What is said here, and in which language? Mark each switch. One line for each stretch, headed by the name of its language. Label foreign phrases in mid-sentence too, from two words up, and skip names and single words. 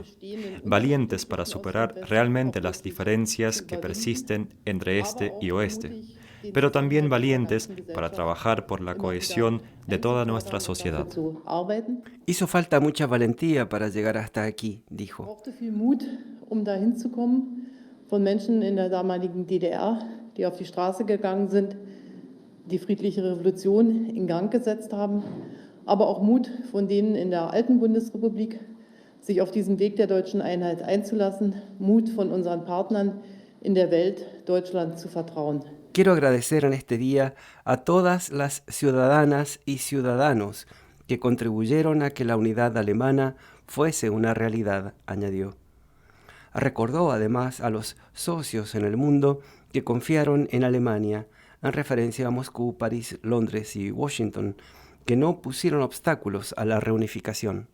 Spanish: Valientes para superar realmente las diferencias que persisten entre este y oeste. Pero también valientes para trabajar por la cohesión de toda nuestra sociedad. Hizo falta mucha valentía para llegar hasta aquí, dijo.
German: Von Menschen in der damaligen DDR, die auf die Straße gegangen sind, die friedliche Revolution in Gang gesetzt haben, aber auch Mut von denen in der alten Bundesrepublik, sich auf diesen Weg der deutschen Einheit einzulassen, Mut von unseren Partnern in der Welt, Deutschland zu vertrauen.
Spanish: Quiero agradecer en este día a todas las ciudadanas y ciudadanos que contribuyeron a que la unidad alemana fuese una realidad, añadió. Recordó además a los socios en el mundo que confiaron en Alemania, en referencia a Moscú, París, Londres y Washington, que no pusieron obstáculos a la reunificación.